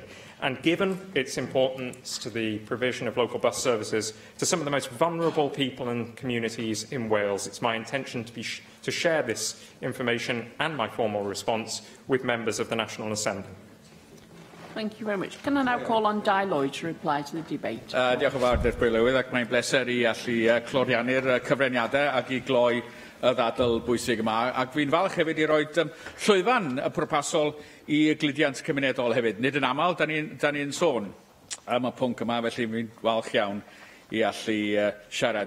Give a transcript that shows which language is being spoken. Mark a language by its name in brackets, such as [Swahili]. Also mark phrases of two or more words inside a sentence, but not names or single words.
[English] And given its importance to the provision of local bus services to some of the most vulnerable people and communities in Wales, it's my intention to share this information and my formal response with members of the National Assembly. Thank you very much. Can I now call on Di Lloyd to reply to the debate? [Welsh] Diolch yn fawr, Deputy Lywydd, ac mae'n bleser i allu cloriannu'r cyfraniadau ac i gloi y ddadl bwysig yma. Ac fi'n falch hefyd i roi llwyfan y pwrpasol i gludiant cymunedol hefyd. Nid yn aml, da ni'n sôn am y pwnc yma, felly fi'n falch iawn i allu siarad.